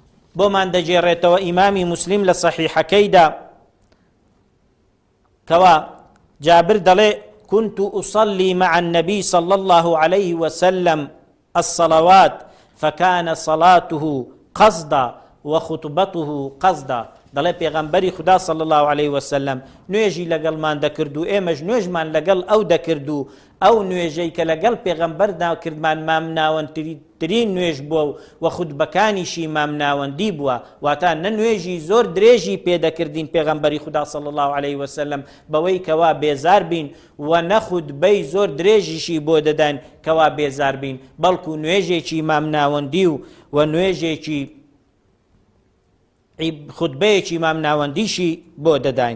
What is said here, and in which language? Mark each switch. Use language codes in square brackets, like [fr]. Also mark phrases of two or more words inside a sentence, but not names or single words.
[ckb] بۆمان دەجێڕێتەوە ئیمامی موسلیم لە صحیحەکەیدا کەوا جابر دەڵێ [ar] كنت أصلي مع النبي صلى الله عليه وسلم الصلوات فكان صلاته قصدا وخطبته قصدا. [ckb] دەڵێ پێغەمبەری خدا [ar] صلی الله عليه وسلم [ckb] نوێژی لەگەڵمان دەکرد و ئێمەش نوێژمان لەگەڵ ئەو دەکرد و ئەو نوێژەی کە لەگەڵ پێغەمبەردا کردمان مام ناوەندترین نوێژ بووە و خودبەکانیشی مام ناوەندی بووە، واتە نە نوێژی زۆر درێژی پێدەکردین پێغەمبەری خدا [ar] صلی الله عليه وسلم [ckb] بەوەی کەوا بێزار بین و نە خودبەی زۆر درێژیشی بۆ دەداین کەوا بێزار بین، بەڵکو نوێژێکی مام ناوەندی و نوێژێکی خودبەیەکی مام ناوەندیشی بۆ دەداین.